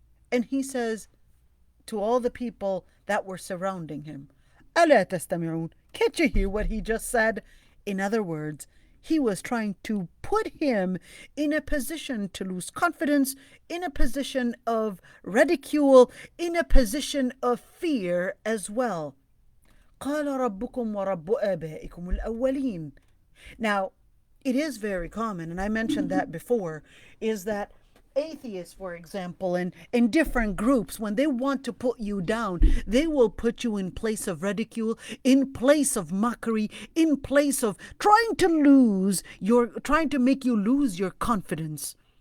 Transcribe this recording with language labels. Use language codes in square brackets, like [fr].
[en] And he says to all the people that were surrounding him, [ar] أَلَا تَسْتَمِعُونَ. [en] Can't you hear what he just said? In other words, he was trying to put him in a position to lose confidence, in a position of ridicule, in a position of fear as well. [ar] قال ربكم ورب آبائكم الأولين. [en] Now, it is very common, and I mentioned that before, is that atheists, for example, and in different groups, when they want to put you down, they will put you in place of ridicule, in place of mockery, in place of trying to make you lose your confidence.